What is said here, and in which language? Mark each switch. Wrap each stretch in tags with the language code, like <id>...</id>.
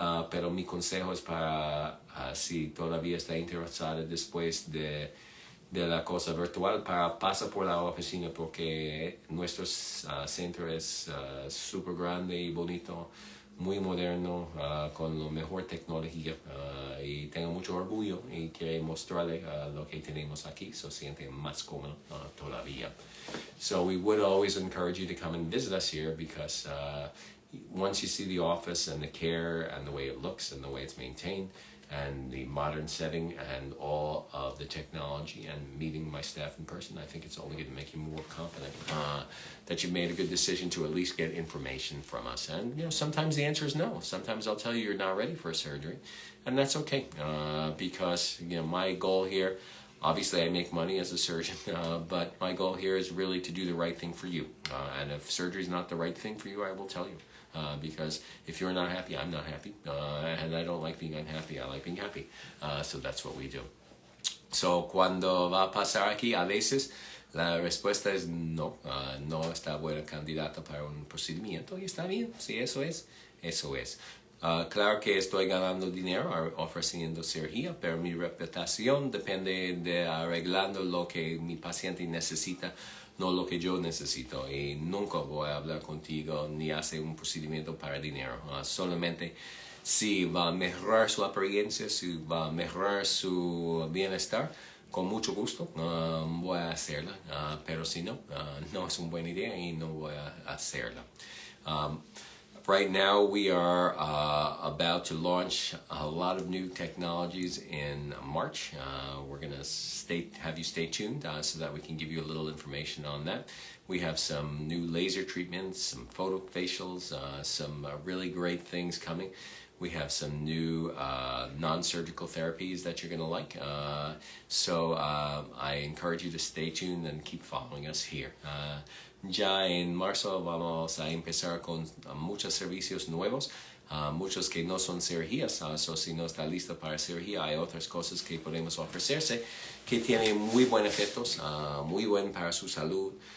<es>Pero mi consejo es para, si todavía está interesada después de la cosa virtual, pasa por la oficina porque nuestro centro es súper grande y bonito, muy moderno, con la mejor tecnología y tengo mucho orgullo y quiero mostrarle lo que tenemos aquí, se siente más cómodo todavía.</es> <en>So we would always encourage you to come and visit us here because once you see the office and the care and the way it looks and the way it's maintained and the modern setting and all of the technology and meeting my staff in person, I think it's only going to make you more confident that you made a good decision to at least get information from us. And, sometimes the answer is no. Sometimes I'll tell you you're not ready for a surgery, and that's okay because, my goal here, obviously I make money as a surgeon, but my goal here is really to do the right thing for you. And if surgery is not the right thing for you, I will tell you. Because if you're not happy, I'm not happy. And I don't like being unhappy, I like being happy. So that's what we do.</en> <es>So cuando va a pasar aquí, a veces la respuesta es no. No está buena candidata para un procedimiento y está bien. Si eso es, eso es. Claro que estoy ganando dinero ofreciendo cirugía, pero mi reputación depende de arreglando lo que mi paciente necesita, no lo que yo necesito. Y nunca voy a hablar contigo ni hacer un procedimiento para dinero. Solamente si va a mejorar su apariencia, si va a mejorar su bienestar, con mucho gusto voy a hacerla. Pero si no, no es una buena idea y no voy a hacerla.</es> <en>Right now, we are about to launch a lot of new technologies in March. We're going to have you stay tuned so that we can give you a little information on that. We have some new laser treatments, some photo facials, some really great things coming. We have some new non-surgical therapies that you're going to like. So I encourage you to stay tuned and keep following us here.</en> <es>Ya en marzo vamos a empezar con muchos servicios nuevos. Muchos que no son cirugías, so si no está listo para cirugía, hay otras cosas que podemos ofrecerse que tienen muy buenos efectos, muy buen para su salud.</es>